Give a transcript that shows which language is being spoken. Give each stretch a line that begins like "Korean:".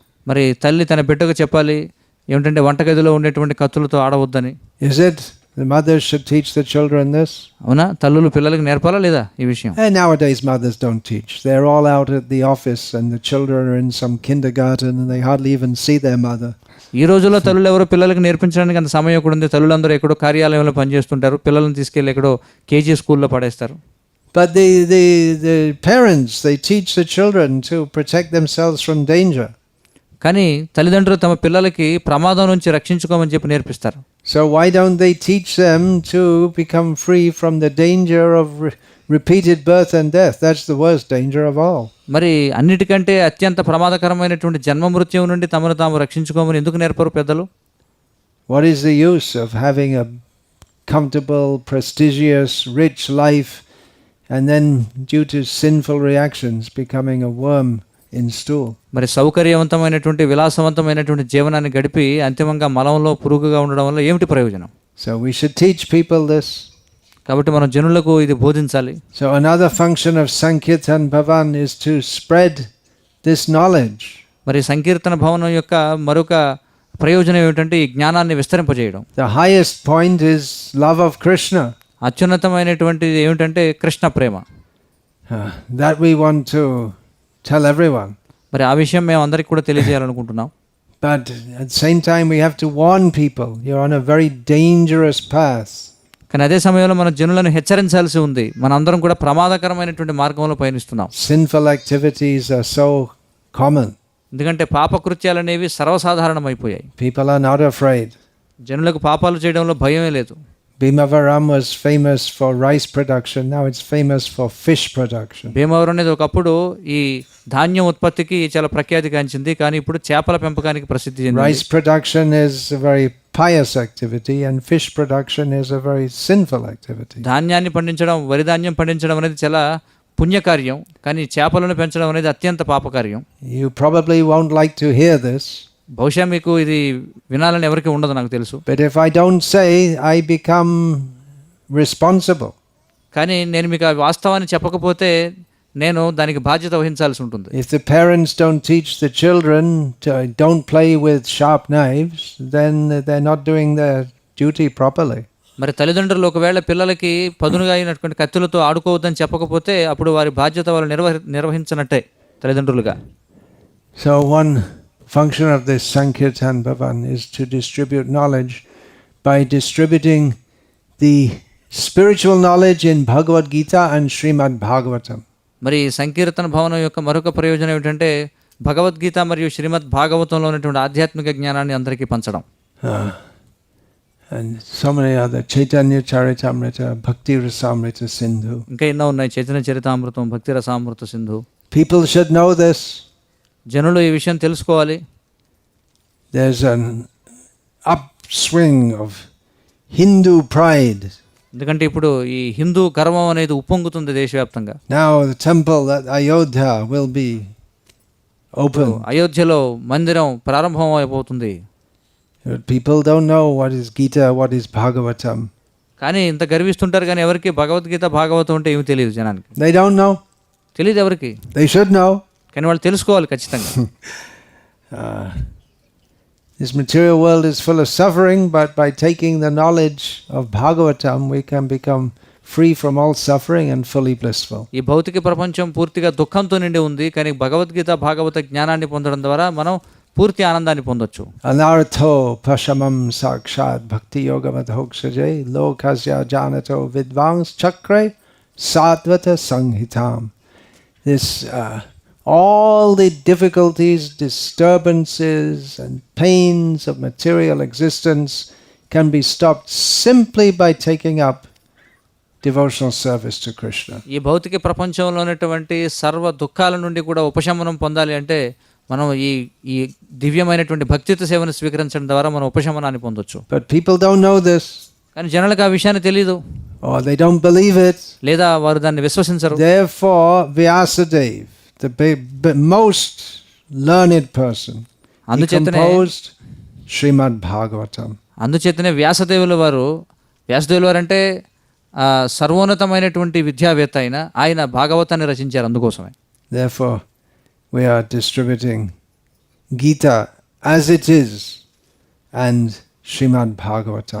Telugu: మరి తల్లి తన బిడ్డకు చెప్పాలి ఏమిటంటే వంటగదిలో ఉండేటువంటి కత్తులతో ఆడవద్దని.
English: Is it? The mothers should teach the children this.
Telugu: అవునా, తల్లులు పిల్లలకు నేర్పాలా లేదా ఈ విషయం?
English: And nowadays mothers don't teach. They're all out at the office and the children are in some kindergarten and they hardly even see their mother.
Telugu: ఈ రోజుల్లో తల్లులు ఎవరో పిల్లలకు నేర్పించడానికి అంత సమయం కూడా ఉంది. తల్లులందరూ ఎక్కడో కార్యాలయంలో పనిచేస్తుంటారు, పిల్లల్ని తీసుకెళ్ళి ఎక్కడో కేజీ స్కూల్లో పడేస్తారు.
English: But the parents, they teach the children to protect themselves from danger.
Telugu: కానీ తల్లిదండ్రులు తమ పిల్లలకి ప్రమాదం నుంచి రక్షించుకోమని చెప్పి నేర్పిస్తారు.
English: So why don't they teach them to become free from the danger of repeated birth and death? That's the worst danger of all.
Telugu: మరి అన్నిటికంటే అత్యంత ప్రమాదకరమైనటువంటి జన్మ మృత్యువు నుండి తమను తాము రక్షించుకోమని ఎందుకు నేర్పరు పెద్దలు?
English: What is the use of having a comfortable, prestigious, rich life and then due to sinful reactions becoming a worm in stool?
Telugu: మరి సౌకర్యవంతమైనటువంటి విలాసవంతమైనటువంటి జీవనాన్ని గడిపి అంతిమంగా మలంలో పురుగుగా ఉండడం వల్ల ఏమిటి ప్రయోజనం?
English: So we should teach people this.
Telugu: కాబట్టి మనం జనులకు ఇది బోధించాలి.
English: So another function of Sankirtan Bhavan is to spread this knowledge.
Telugu: మరి సంకీర్తన భవనం యొక్క మరొక ప్రయోజనం ఏమిటంటే ఈ జ్ఞానాన్ని విస్తరింపజేయడం.
English: The highest point is love of Krishna.
Telugu: అత్యున్నతమైనటువంటిది ఏమిటంటే కృష్ణ ప్రేమ.
English: That we want to tell everyone.
Telugu: మరి ఆ విషయం మేము అందరికీ కూడా తెలియజేయాలనుకుంటున్నాం.
English: But at the same time we have to warn people, you're on a very dangerous path.
Telugu: కానీ అదే సమయంలో మన జనులను హెచ్చరించాల్సి ఉంది. మనందరం కూడా ప్రమాదకరమైనటువంటి మార్గంలో పయనిస్తున్నాం.
English: Sinful activities are so common.
Telugu: ఎందుకంటే పాపకృత్యాలు అనేవి సర్వసాధారణమైపోయాయి.
English: People are not afraid.
Telugu: జనులకు పాపాలు చేయడంలో భయమే లేదు.
English: Bhimavaram was famous for rice production. Now it's famous for fish production.
Telugu: Bhimavaram అనేది ఒకప్పుడు ఈ ధాన్యం ఉత్పత్తికి చాలా ప్రఖ్యాతి గాంచింది, కానీ ఇప్పుడు చేపల పెంపకానికి ప్రసిద్ధి చెందింది.
English: Rice production is a very pious activity and fish production is a very sinful activity.
Telugu: ధాన్యాన్ని పండించడం, వరి ధాన్యం పండించడం అనేది చాలా పుణ్యకార్యం, కానీ చేపలను పెంచడం అనేది అత్యంత పాపకార్యం.
English: You probably won't like to hear this.
Telugu: బహుశా మీకు ఇది వినాలని ఎవరికి ఉండదు నాకు తెలుసు.
English: But if I don't say, I become responsible.
Telugu: కానీ నేను మీకు ఆ వాస్తవాన్ని చెప్పకపోతే నేను దానికి బాధ్యత వహించాల్సి ఉంటుంది.
English: If the parents don't teach the children to don't play with sharp knives, then they're not doing their duty properly.
Telugu: మరి తల్లిదండ్రులు ఒకవేళ పిల్లలకి పదునుగా అయినటువంటి కత్తులతో ఆడుకోవద్దని చెప్పకపోతే అప్పుడు వారి బాధ్యత వాళ్ళు నిర్వహించినట్టే తల్లిదండ్రులుగా.
English: So one function of this Sankirtan Bhavan is to distribute knowledge by distributing the spiritual knowledge in Bhagavad Gita and Srimad Bhagavatam.
Telugu: మరి సంకీర్తన భవనం యొక్క మరొక ప్రయోజనం ఏమిటంటే భగవద్గీత మరియు శ్రీమద్ భాగవతంలో ఉన్నటువంటి ఆధ్యాత్మిక జ్ఞానాన్ని అందరికీ పంచడం.
English: and so many other, Chaitanya Charitamrita, Bhakti Rasamrita Sindhu.
Telugu: ఇంకా ఎన్నో ఉన్నాయి, చైతన్య చరితామృతం, భక్తి రసామృత Sindhu.
English: People should know this.
Telugu: జనులు ఈ విషయం తెలుసుకోవాలి.
English: There's an upswing of Hindu pride.
Telugu: ఎందుకంటే ఇప్పుడు ఈ హిందూ గర్వం అనేది ఉప్పొంగుతుంది దేశవ్యాప్తంగా.
English: Now the temple at Ayodhya will be open.
Telugu: అయోధ్యలో మందిరం ప్రారంభం అయిపోతుంది.
English: But people don't know what is Gita, what is Bhagavatam.
Telugu: కానీ ఇంత గర్విస్తుంటారు, కానీ ఎవరికి భగవద్గీత భాగవతం అంటే ఏమి తెలియదు జనానికి.
English: They don't know.
Telugu: తెలియదు ఎవరికి.
English: They should know.
Telugu: కానీ వాళ్ళు తెలుసుకోవాలి ఖచ్చితంగా.
English: This material world is full of suffering, but by taking the knowledge of Bhagavatam, we can become free from all suffering and fully blissful.
Telugu: ఈ భౌతిక ప్రపంచం పూర్తిగా దుఃఖంతో నిండి ఉంది, కానీ భగవద్గీత భాగవత జ్ఞానాన్ని పొందడం ద్వారా మనం పూర్తి ఆనందాన్ని పొందొచ్చు.
Sanskrit: Anartho pashamam sakshat bhakti yoga madhoksaje lokasya janato vidvans chakre satvata sanghitam.
English: This all the difficulties, disturbances and pains of material existence can be stopped simply by taking up devotional service to Krishna.
Telugu: ఈ భౌతిక ప్రపంచంలో ఉన్నటువంటి సర్వ దుఃఖాల నుండి కూడా ఉపశమనం పొందాలి అంటే మనం ఈ దివ్యమైనటువంటి భక్తియుత సేవను స్వీకరించడం ద్వారా మనం ఉపశమనాన్ని పొందొచ్చు.
English: But people don't know this.
Telugu: కానీ జనాలకు ఆ విషయాన్ని తెలియదు,
English: Or they don't believe it.
Telugu: లేదా వారు దాన్ని విశ్వసించరు.
English: Therefore, Vyasadeva, the most learned person, he composed Srimad Bhagavatam.
Telugu: అందుచేతనే వ్యాసదేవుల వారు అంటే సర్వోన్నతమైనటువంటి విద్యావేత్త అయిన ఆయన భాగవతాన్ని రచించారు. అందుకోసమే
English: Therefore, we are distributing Gita as it is and Srimad Bhagavatam.